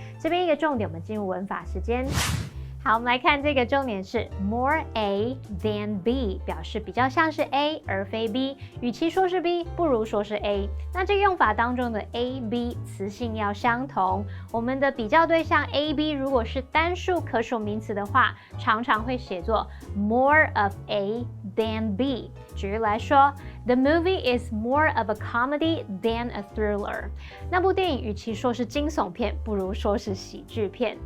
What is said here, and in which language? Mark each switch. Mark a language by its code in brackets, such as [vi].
[zh] 这边一个重点，我们进入文法时间。好，我们来看这个重点是 [en] more A than B， [zh] 表示比较像是 A 而非 B， 与其说是 B， 不如说是 A。那这个用法当中的 A、B 词性要相同。我们的比较对象 A、B 如果是单数可数名词的话，常常会写作 [en] more of A than B。 [zh] 举例来说 [en] ，The movie is more of a comedy than a thriller。 [zh] 那部电影与其说是惊悚片，不如说是喜剧片。